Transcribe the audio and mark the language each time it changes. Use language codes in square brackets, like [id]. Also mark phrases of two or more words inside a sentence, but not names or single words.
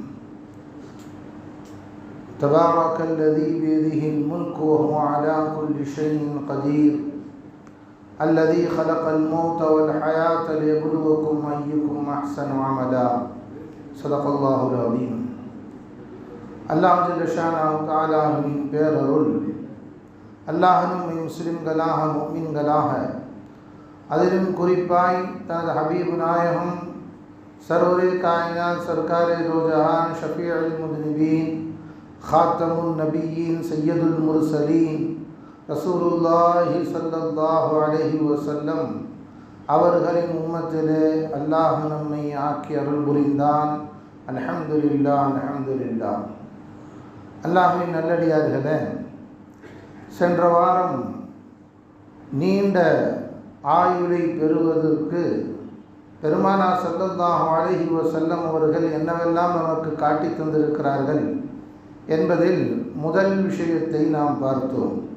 [ar] تبارك الذي بيده الملك وهو على كل شيء قدير. الذي خلق الموت والحياة ليبلوكم أيكم أحسن عملا. صدق الله العظيم. الله جل شأنه [ta] தஆலாவின் பேரருள், அல்லாஹ் நம்மை முஸ்லிம்களாக முஃமின்களாக, அதிலும் குறிப்பாய் தனது ஹபீபு நாயகம் [ur] سرورِ کائنات سرکارِ دو جہان [ar] شفيع المذنبين خاتم النبيين سيد المرسلين رسول الله صلى الله عليه وسلم [ta] அவர்களின் உம்மத்திலே அல்லாஹ் நம்மை ஆக்கி அருள் புரிந்தான். [ar] الحمد لله، الحمد لله. [ta] அல்லாஹ்வின் நல்லடியார்களே, சென்ற வாரம் நீண்ட ஆயுளை பெறுவதற்கு பெருமானார் [ar] صلى الله عليه وسلم [ta] அவர்கள் என்னவெல்லாம் நமக்கு காட்டி தந்திருக்கிறார்கள் என்பதில் முதல் விஷயத்தை நாம் பார்த்தோம்.